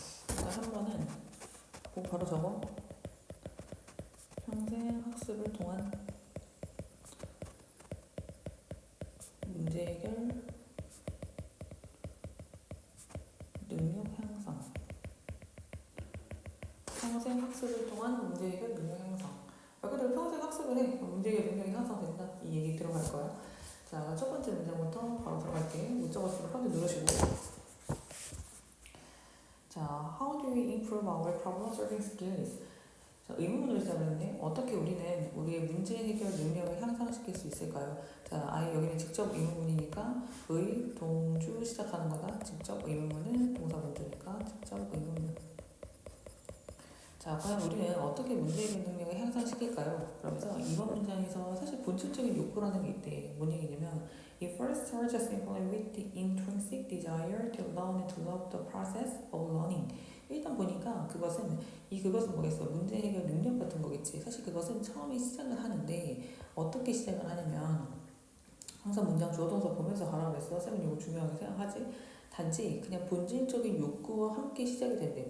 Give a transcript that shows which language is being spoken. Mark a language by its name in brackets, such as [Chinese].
[Korean] 일단 3번은 보고 바로 적어. 평생 학습을 통한 문제 해결 능력 향상. 평생 학습을 통한 문제 해결 능력 향상. 말 그대로 평생 학습을 해. 문제 해결 능력이 향상된다. 이 얘기 들어갈 거야. 자, 첫 번째 문장부터 바로 들어갈게. 못 적었으면 컨트 누르시고. 자, [English] how do we improve our problem solving skills? [Korean] 자, 의문문을 시작했는데 어떻게 우리는 우리의 문제 해결 능력을 향상시킬 수 있을까요? 자, 아예 여기는 직접 의문문이니까 의, 동주 시작하는 거다. 직접 의문문은 동사문주니까 직접 의문문. 자, 과연 우리는 어떻게 문제 해결 능력을 향상시킬까요? 그러면서 이번 문장에서 사실 본질적인 욕구라는 게 있대. 뭔 얘기냐면 [English] It first starts simply with the intrinsic desire to learn and to love the process of learning. [Korean] 일단 보니까 그것은 뭐겠어? 문제 해결 능력 같은 거겠지. 사실 그것은 처음에 시작을 하는데 어떻게 시작을 하냐면 항상 문장 주어 동사 보면서 가라고 했어. 쌤은 이거 중요하게 생각하지. 단지 그냥 본질적인 욕구와 함께 시작이 된대.